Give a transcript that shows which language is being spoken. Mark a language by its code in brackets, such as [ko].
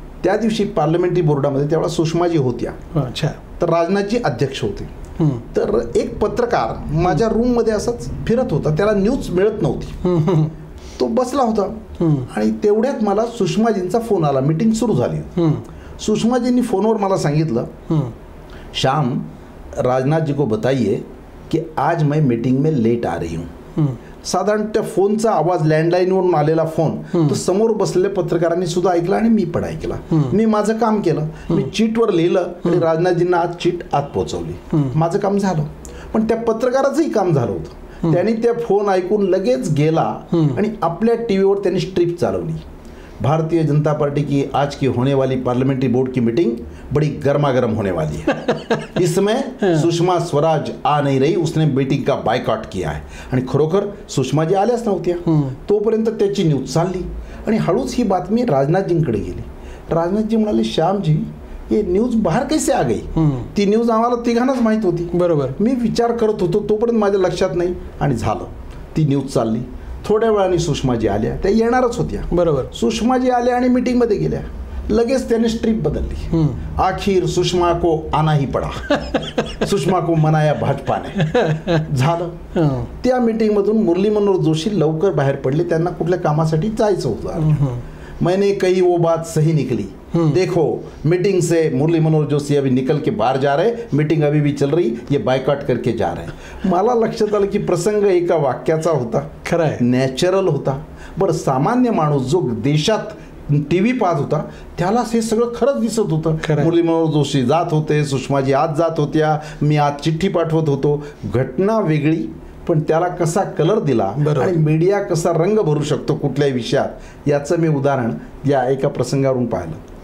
[mr] त्या दिवशी पार्लमेंटरी बोर्डामध्ये त्यावेळा सुषमाजी होत्या. अच्छा. तर राजनाथजी अध्यक्ष होते. तर एक पत्रकार माझ्या रूममध्ये असाच फिरत होता, त्याला न्यूज मिळत नव्हती. तो बसला होता आणि तेवढ्यात मला सुषमाजींचा फोन आला. मीटिंग सुरू झाली. सुषमाजींनी फोनवर मला सांगितलं, [hi] श्याम राजनाथ जी को बताइए कि आज मैं मीटिंग में लेट आ रही हूँ. [mr] साधारण त्या फोनचा आवाज, लँडलाईनवरून आलेला फोन, तो समोर बसलेल्या पत्रकारांनी सुद्धा ऐकला आणि मी पण ऐकला. मी माझं काम केलं. मी चीटवर लिहिलं आणि राजनाथजींना आज चीट आत पोहोचवली. माझं काम झालं. पण त्या पत्रकाराचंही काम झालं होतं. त्यांनी त्या फोन ऐकून लगेच गेला आणि आपल्या टीव्हीवर त्यांनी स्ट्रिप चालवली. [hi] भारतीय जनता पार्टी की आज की होने वाली पार्लियामेंट्री बोर्ड की मीटिंग बड़ी गर्मा गर्म होने वाली है. इसमें सुषमा स्वराज आ नहीं रही, उसने मीटिंग का बायकॉट किया है. [mr] आणि खरोखर सुषमाजी आल्याच नव्हत्या. तोपर्यंत त्याची न्यूज चालली आणि हळूच ही बातमी राजनाथजींकडे गेली. राजनाथजी म्हणाले, श्यामजी [hi] ये न्यूज बाहेर कैसे आ गई. [mr] ती न्यूज आम्हाला तिघांनाच माहीत होती. बरोबर. मी विचार करत होतो तोपर्यंत माझ्या लक्षात नाही आणि झालं. ती न्यूज चालली. थोड्या वेळाने सुषमाजी आल्या. त्या येणारच होत्या. बरोबर. सुषमाजी आल्या आणि मीटिंगमध्ये गेल्या. लगेच त्याने स्ट्रीप बदलली. [hi] आखिर सुषमा को आना ही पडा, सुषमा को मनाया भाजपाने. [mr] झालं. त्या मीटिंगमधून मुरली मनोहर जोशी लवकर बाहेर पडले. त्यांना कुठल्या कामासाठी जायचं होतं. [hi] मैंने कही वो बात सही निकली. देखो मीटिंग से मुरली मनोहर जोशी अभी निकल के बाहर जा रहे, मीटिंग अभी भी चल रही, ये बायकॉट करके जा रहे. [mr] मला लक्षात आलं की प्रसंग एका वाक्याचा होता, खरं आहे, नॅचरल होता. बरं, सामान्य माणूस जो देशात TV पाहत होता त्याला हे सगळं खरंच दिसत होतं. मुरली मनोहर जोशी जात होते, सुषमाजी आज जात होत्या, मी आज चिठ्ठी पाठवत होतो. घटना वेगळी, पण त्याला कसा कलर दिला आणि मीडिया कसा रंग भरू शकतो कुठल्याही विषयात, याचं मी उदाहरण या एका प्रसंगावरून पाहिलं.